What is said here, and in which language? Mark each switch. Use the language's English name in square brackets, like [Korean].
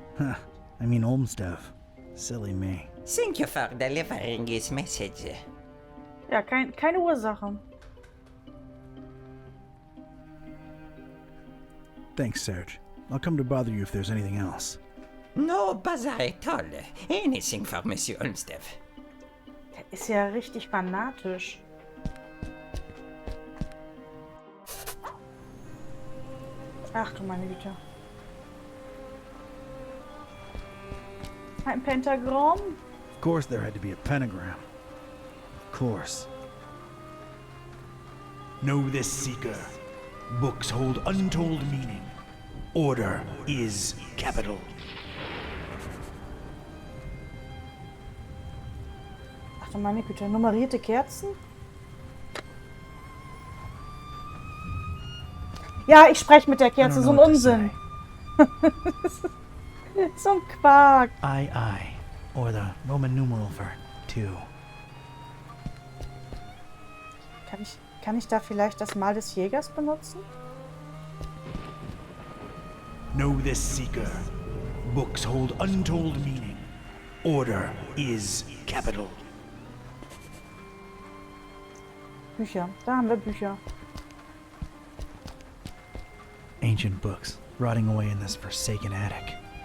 [English] Huh, I mean Olmstev. Silly me. Thank you for delivering his message. [German] Ja, keine Ursache. [English] Thanks, Serge. I'll come to bother you if there's anything else. No bother at all. Anything for Monsieur Olmsted. [German] Der ist ja richtig fanatisch. Ach du meine Güte. Ein Pentagramm? [English] Of course there had to be a pentagram. Of course. Know this, seeker. Books hold untold meaning. Order is capital. [German] Ach du meine Güte, nummerierte Kerzen? Ja, ich spreche mit der Kerze, so ein Unsinn. So ein Quark. [English] I, or the Roman numeral for 2. [German] Kann ich da vielleicht das Mal des Jägers benutzen? [English] Know this, seeker. Books hold untold meaning. Order is capital. [German] Bücher. Da haben wir Bücher. [English] Ancient books, rotting away in this forsaken attic.